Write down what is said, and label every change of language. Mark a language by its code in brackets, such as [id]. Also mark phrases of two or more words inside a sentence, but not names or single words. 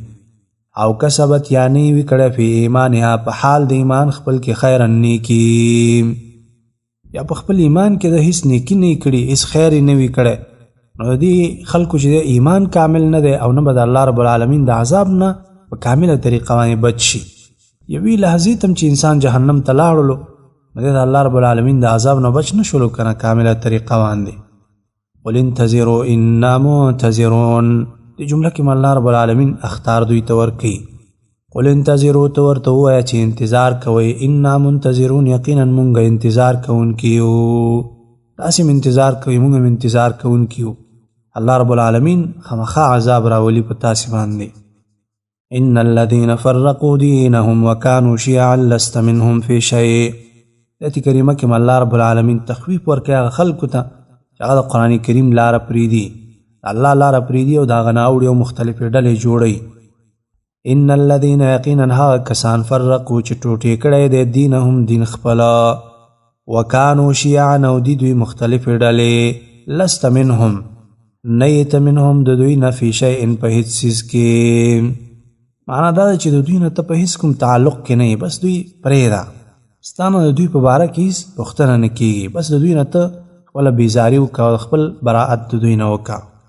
[ps] او کسبت یا نه وي کړی [ar] فی ایمانها [ps] په حال د ایمان خپل کې خیرا نیکي، یا په خپل ایمان کې د هیڅ نیکي نه کړي، هیڅ خیر یې نه وي کړی، نو د دې خلکو چې د ایمان کامل نه دی او نه به د الله رب العالمین د عذاب نه په کامله طریقه باندې بچ شي. یوې لحظې ته چې انسان جهنم ته لاړلو نو د الله رب العالمین د عذاب نه بچ نه شولو که نه کامله طریقه باندې. [ar] قل انتظروا انا منتظرون، [ps] دې جمله کې الله رب العالمین اختار دوی ته ورکوي. [ar] قل انتظروا [ps] ته ورته ووایه چې انتظار کوئ، [ar] انا منتظرون [ps] یقینا مونږ انتظار کوونکي یو، تاسې هم انتظار کوئ مونږ هم انتظار کوونکي یو. الله رب العالمین خامخا عذاب راولي په تاسې باندې. [ar] ان الذين فرقوا دينهم وكانوا شيعا لست منهم في شيء، [ps] ایت کریمه کې الله رب العالمین تخویف ورکوي هغه خلکو ته چې هغه د قرآن کریم لاره پرېږدي، الله لاره پرېږدي او د هغه نه اوړي او مختلفې ډلې جوړوي. [ar] ان الذين [ps] یقینا هغه کسان فرقوا چې ټوټې کړی دی دینهم دین خپله، [ar] وکانو شیعا [ps] او دي دوی مختلفې ډلې، [ar] لست منهم [ps] نه یې ته منهم د دوی نه [ar] فی شیء [ps] په هیڅ څیز کې، معنا دا ده چې د دوی نه ته په هیڅ کوم تعلق کې نه یې، بس دوی پرېږده، ستا نه د دوی په باره کې هیڅ پوښتنه نه کېږي، بس د دوی نه ته خپله بیزاري وکړه او خپل براعت د دوی نه وکړه.